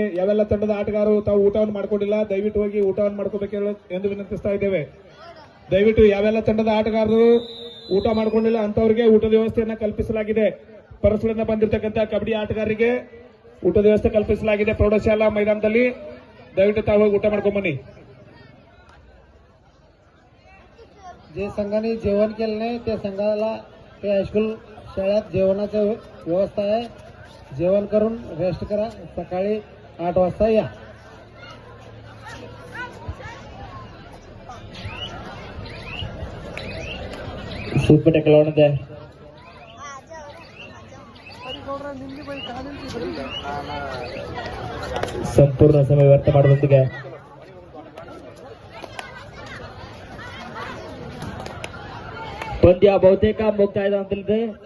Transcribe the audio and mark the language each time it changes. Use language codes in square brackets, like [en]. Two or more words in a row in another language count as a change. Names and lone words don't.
[kn] ಯಾವೆಲ್ಲ ತಂಡದ ಆಟಗಾರರು ತಾವು ಊಟವನ್ನು ಮಾಡಿಕೊಂಡಿಲ್ಲ, ದಯವಿಟ್ಟು ಹೋಗಿ ಊಟವನ್ನು ಮಾಡ್ಕೋಬೇಕು ಎಂದು ವಿನಂತಿಸ್ತಾ ಇದ್ದೇವೆ. ದಯವಿಟ್ಟು ಯಾವೆಲ್ಲ ತಂಡದ ಆಟಗಾರರು ಊಟ ಮಾಡಿಕೊಂಡಿಲ್ಲ ಅಂತವರಿಗೆ ಊಟದ ವ್ಯವಸ್ಥೆಯನ್ನು ಕಲ್ಪಿಸಲಾಗಿದೆ. ಪರಸ್ಪರದಿಂದ ಬಂದಿರತಕ್ಕಂಥ ಕಬಡ್ಡಿ ಆಟಗಾರರಿಗೆ ಊಟದ ವ್ಯವಸ್ಥೆ ಕಲ್ಪಿಸಲಾಗಿದೆ ಪ್ರೌಢಶಾಲಾ ಮೈದಾನದಲ್ಲಿ. ದಯವಿಟ್ಟು ತಾವ ಊಟ ಮಾಡ್ಕೊಂಡು ಬನ್ನಿ. [mr] जे संघाने जेवण केलं नाही त्या संघाला ते हायस्कूल शाळेत जेवणाची व्यवस्था आहे. जेवण करून रेस्ट करा. सकाळी 8 वाजता या. [en] super tackle [kn] ಆಡಿದೆ. ಸಂಪೂರ್ಣ ಸಮಯ ವ್ಯರ್ಥ ಮಾಡೋದೊಂದಿಗೆ ಪಂದ್ಯ ಬಹುತೇಕ ಮುಕ್ತಾಯದ ಅಂತಲಿದೆ.